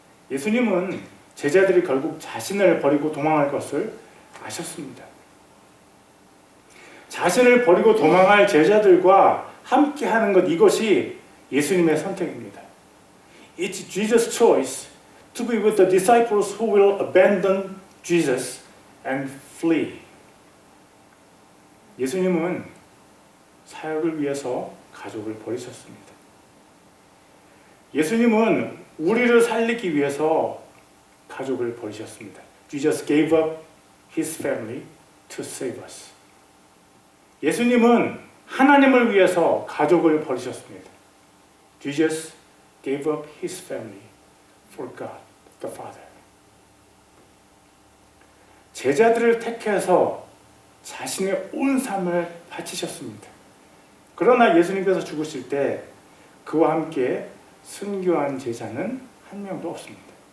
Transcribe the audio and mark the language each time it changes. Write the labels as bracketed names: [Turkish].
[Korean] 예수님은 제자들이 결국 자신을 버리고 도망할 것을 아셨습니다. 자신을 버리고 도망할 제자들과 함께 하는 것, 이것이 예수님의 선택입니다. [English] It's Jesus' choice to be with the disciples who will abandon Jesus and flee. [Korean] 예수님은 사역을 위해서 가족을 버리셨습니다. 예수님은 우리를 살리기 위해서 가족을 버리셨습니다. [English] Jesus gave up His family to save us. [Korean] 예수님은 하나님을 위해서 가족을 버리셨습니다. [English] Jesus gave up His family for God, the Father. [Korean] 제자들을 택해서 자신의 온 삶을 바치셨습니다. 그러나 예수님께서 죽으실 때 그와 함께 순교한 제자는 한 명도 없습니다.